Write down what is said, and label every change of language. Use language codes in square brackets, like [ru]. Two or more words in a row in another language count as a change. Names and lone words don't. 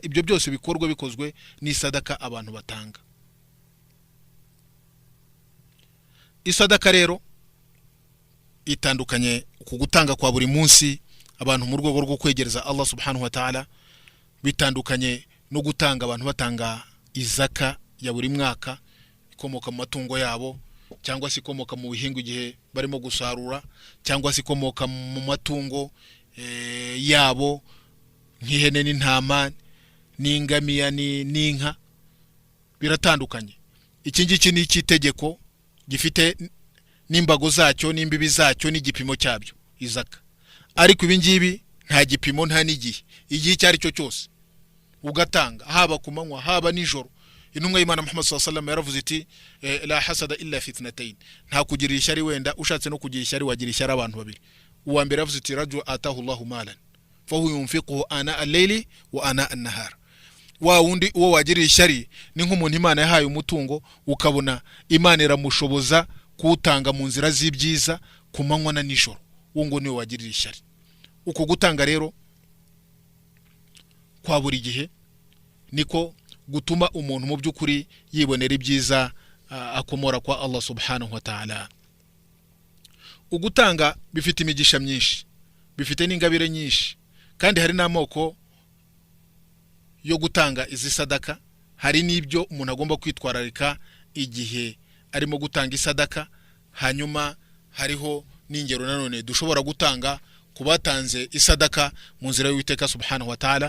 [rw] Ibyo byose bikozwe n'isadaka abantu batanga. Isadaka rero itandukanye ku gutanga kwa buri munsi abantu mu rwego rwo kwegereza Allah [ar] سبحانه وتعالى, [rw] bitandukanye no gutanga abantu batanga izaka ya buri mwaka ikomoka mu matungo yabo, cyangwa se ikomoka mu bihingo igihe barimo gusarura, cyangwa se ikomoka mu matungo yabo nk'ihene n'intama n'ingamiya n'inka. Biratandukanye. Iki ngiki ni ikitegeko gifite n'imbago zacyo n'imbibi zacyo n'igipimo cyabyo, izaka. Ariko ibi ngibi nta gipimo, nta n'igihe, igihe cyari cyo cyose ugatanga, haba ku manywa haba nijoro. Intumwa y'Imana Muhammad [ar] صلى الله عليه وسلم [rw] yaravuze iti [ar] لا حسد إلا في اثنتين, [rw] nta kugira ishyari, wenda ushatse no kugira ishyari wagira ishyari abantu babiri. Uwa mbere yaravuze iti [ar] رجل آتاه الله مالا فهو ينفقه آناء الليل وآناء النهار. [rw] Wa wundi uwo wagira ishyari ni nk'umuntu Imana yahaye umutungo, ukabona Imana iramushoboza kuwutanga mu nzira z'ibyiza ku manywa na nijoro, uwo ngo niwe wagirira ishyari. Uko gutanga rero kwa buri gihe niko gutuma umuntu mu by'ukuri yibonera ibyiza akomora kwa Allah [ar] سبحانه وتعالى. [rw] Ugutanga bifite imigisha myinshi, bifite n'ingabire nyinshi, kandi hari n'amoko yo gutanga izi sadaka. Hari n'ibyo umuntu agomba kwitwararika igihe arimo gutanga isadaka. Hanyuma hariho n'ingero nanone dushobora gutanga kubatanze isadaka mu nzira y'Uwiteka [ar] سبحانه وتعالى.